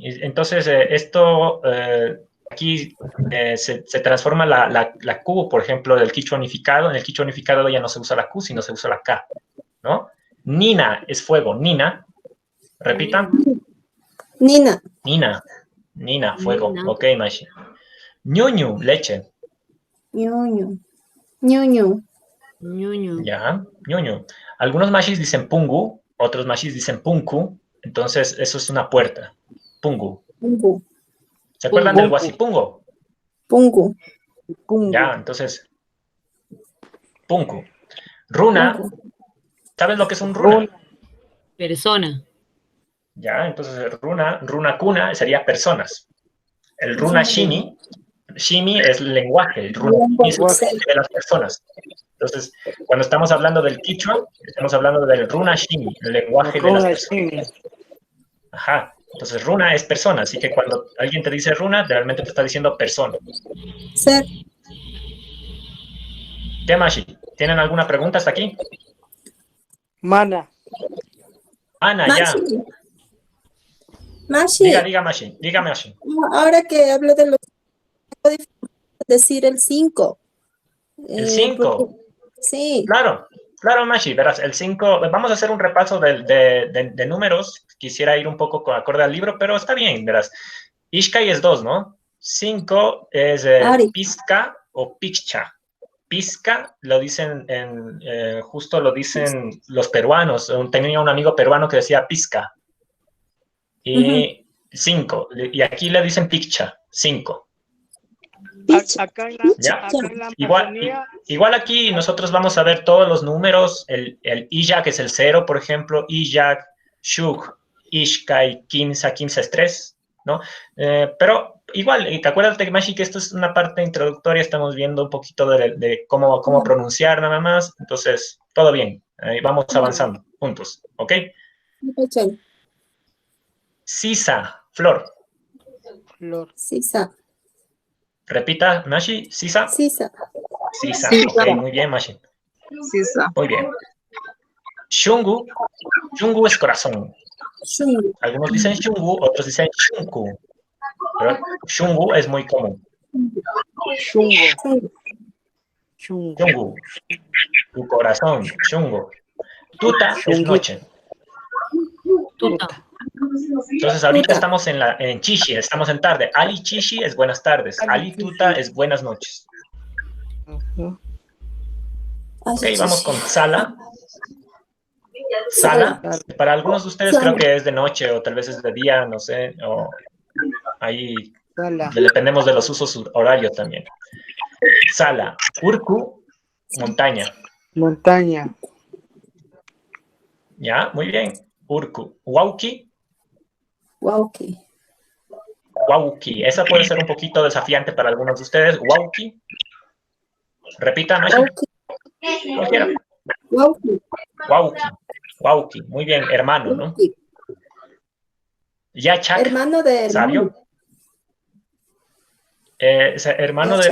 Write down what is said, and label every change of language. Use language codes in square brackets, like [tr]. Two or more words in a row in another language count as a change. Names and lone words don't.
[es] Entonces, esto aquí se transforma la Q, por ejemplo, del quichua unificado. En el quichua unificado ya no se usa la Q, sino se usa la K, ¿no? Nina es fuego. Nina. Repitan. Nina, fuego. Nina. Ok, Mashi. Ñuñu, leche. ñoño. Ya, ñuñu. Algunos mashis dicen pungu, otros mashis dicen punku. Entonces, eso es una puerta. Pungu. Pungu. ¿Se acuerdan del guasipungo? Pungu. Ya, entonces, punku. Runa. ¿Sabes lo que es un runa? Persona. Ya, entonces [qu] runa kuna [es] sería personas. El [qu] runa shimi [es] es lenguaje, el [qu] runa shimi [es] es el lenguaje de las personas. Entonces, cuando estamos hablando del quichua, estamos hablando del [qu] runa shimi, [es] el lenguaje de las personas. Ajá. Entonces, runa es persona, así que cuando alguien te dice runa, realmente te está diciendo persona. Ser. ¿Qué, Mashi? ¿Tienen alguna pregunta hasta aquí? Mana. Ana, ya. Mashi, Mashi, Diga, Mashi. Diga, Mashi. ahora que hablo de los, puedo decir el 5. El 5. Sí, Claro, Mashi. Verás, el 5. Vamos a hacer un repaso de números. Quisiera ir un poco con acorde al libro, pero está bien, verás. Ishkai es 2, ¿no? 5 es Ari. Pisca o Picha. Pisca lo dicen justo lo dicen los peruanos. Tenía un amigo peruano que decía Pisca. Y 5. Y aquí le dicen Picha. 5. Picha. Acá ¿Ya? en la Igual, Amazonía, igual aquí nosotros vamos a ver todos los números. El Iyak es el 0, por ejemplo. [qu] Iyak, Shuk, Ishkai, Kimsa. [es] Kimsa es 3, ¿no? Pero igual, acuérdate, Mashi, que esto es una parte introductoria. Estamos viendo un poquito de cómo pronunciar nada más. Entonces, todo bien. Vamos avanzando juntos, ¿ok? Picha. Sisa, Flor. Flor. Sisa. Repita, Mashi, Sisa. Sisa. Sisa, Sisa. ok, muy bien, Mashi. Sisa. Muy bien. Shungu. Shungu es corazón. Shungu. Algunos dicen Shungu, otros dicen Shunku. Pero Shungu es muy común. Chungo. Shungu. Chungo. Shungu. Tu corazón. Shungu. Tuta es Shungu. noche. Tuta. Entonces ahorita Tuta. estamos en Chishi, estamos en tarde. [qu] Ali Chishi [es] es buenas tardes. [qu] Ali Tuta [es] es buenas noches. Ujú. Ok, vamos con Sala. Sala, para algunos de ustedes Sala. creo que es de noche o tal vez es de día, no sé, o ahí Sala. dependemos de los usos horarios también. Sala, Urku, montaña. Montaña. Ya, muy bien. [qu] Urku, Wauki, [es] Wauki. Wauki. Esa puede ser un poquito desafiante para algunos de ustedes. Wauki. Repita, Mashi. Wauki. Cualquiera. Wauki. Wauki. Wauki. Muy bien, hermano, ¿no? Wauki. Yachak, Hermano de hermano. sabio. Hermano de